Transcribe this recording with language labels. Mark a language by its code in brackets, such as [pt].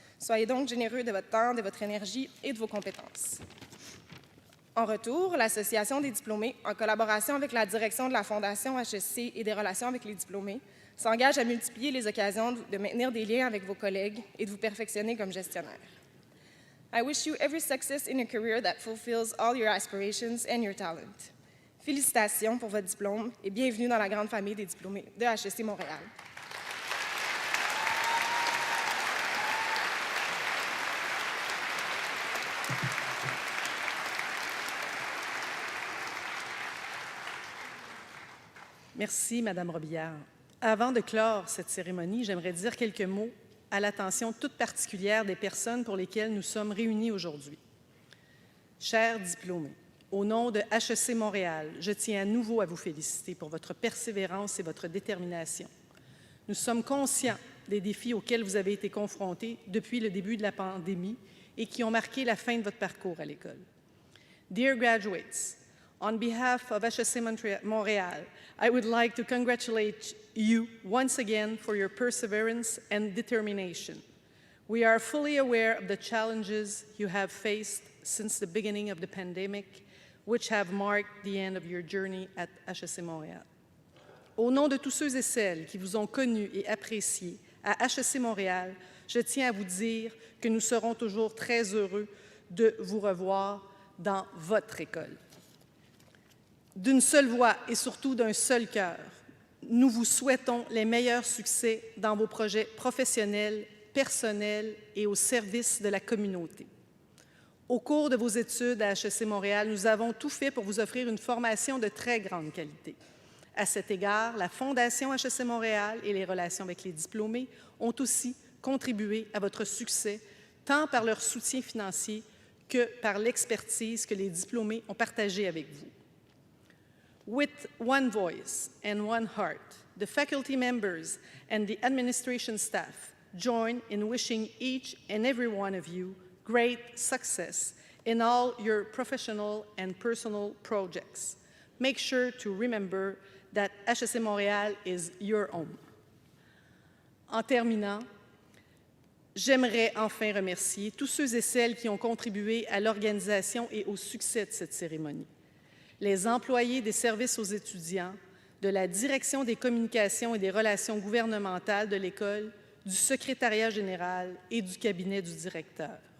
[fr] Soyez donc généreux de votre temps, de votre énergie et de vos compétences. En retour, l'Association des diplômés, en collaboration avec la direction de la Fondation HEC et des relations avec les diplômés, s'engage à multiplier les occasions de maintenir des liens avec vos collègues et de vous perfectionner comme gestionnaire. [en] I wish you every success in a career that fulfills all your aspirations and your talent. [fr] Félicitations pour votre diplôme et bienvenue dans la grande famille des diplômés de HEC Montréal. Merci, Madame Robillard. Avant de clore cette cérémonie, j'aimerais dire quelques mots à l'attention toute particulière des personnes pour lesquelles nous sommes réunis aujourd'hui. Chers diplômés, au nom de HEC Montréal, je tiens à nouveau à vous féliciter pour votre persévérance et votre détermination. Nous sommes conscients des défis auxquels vous avez été confrontés depuis le début de la pandémie et qui ont marqué la fin de votre parcours à l'école. [en] Dear graduates, on behalf of HEC Montréal, I would like to congratulate you once again for your perseverance and determination. We are fully aware of the challenges you have faced since the beginning of the pandemic, which have marked the end of your journey at HEC Montréal. [fr] Au nom de tous ceux et celles qui vous ont connus et appréciés à HEC Montréal, je tiens à vous dire que nous serons toujours très heureux de vous revoir dans votre école. D'une seule voix et surtout d'un seul cœur, nous vous souhaitons les meilleurs succès dans vos projets professionnels, personnels et au service de la communauté. Au cours de vos études à HEC Montréal, nous avons tout fait pour vous offrir une formation de très grande qualité. À cet égard, la Fondation HEC Montréal et les relations avec les diplômés ont aussi contribué à votre succès, tant par leur soutien financier que par l'expertise que les diplômés ont partagée avec vous. [en] With one voice and one heart, the faculty members and the administration staff join in wishing each and every one of you great success in all your professional and personal projects. Make sure to remember that HEC Montréal is your home. [fr] En terminant, j'aimerais enfin remercier tous ceux et celles qui ont contribué à l'organisation et au succès de cette cérémonie. Les employés des services aux étudiants, de la direction des communications et des relations gouvernementales de l'école, du secrétariat général et du cabinet du directeur.